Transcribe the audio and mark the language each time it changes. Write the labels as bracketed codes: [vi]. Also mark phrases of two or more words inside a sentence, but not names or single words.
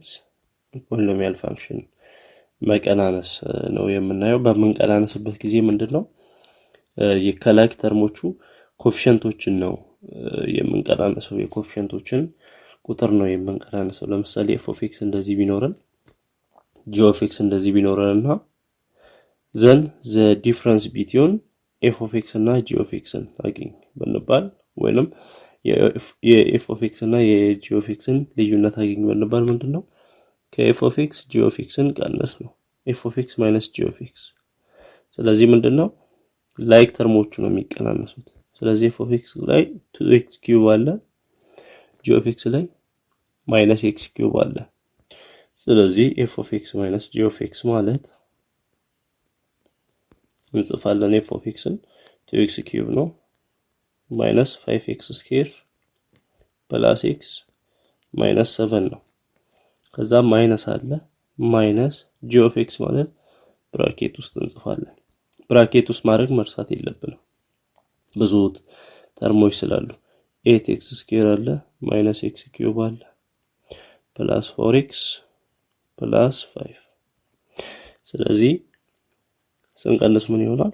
[en] polynomial function [am] መቀናነስ ነው የምናየው። በመቀናነስበት ጊዜ ምንድነው የከላይ ተርሞቹ ኮኤፊሺየንቶችን ነው የምንቀናነሰው። የኮኤፊሺየንቶችን ቁጥር ነው የምንቀናነሰው። ለምሳሌ [en] f of x [am] እንደዚህ ቢኖርን g [en] of x [am] እንደዚህ ቢኖርንና [en] then the difference between f of x እና g of x አገኝ ብንባል ወይንም [am] የ [en] f of x [am] እና የ [en] g of x [am] ልዩነት አገኝ ብንባል ምንድነው ከ [en] f of x g of x [am] ቀነስ ነው f of x minus g of x። ስለዚህ ምንድነው [en] like terms [am] ነው የሚቀናነሱት። ስለዚህ [en] f of x [am] ላይ 2x³ አለ [en] g of x [am] ላይ [en] minus x³ [am] አለ። ስለዚህ [en] f of x minus g of x [am] ማለት [en] እንጽፋለን f of x 2x³ ነው minus 5x² plus x minus [am] 7 ነው። ከዛ ማይነስ አለ [en] minus g of x [am] ማለት ብራኬት ውስጥ እንጽፋለን። ብራኬት ውስጥ ማድረግ መርሳት የለብንም ብዙ ተርሞች ስላሉ 8x² አለ [en] minus x³ [am] አለ [en] plus 4x plus 5። [am] ስለዚህ ስንቀንስ ምን ይሆናል?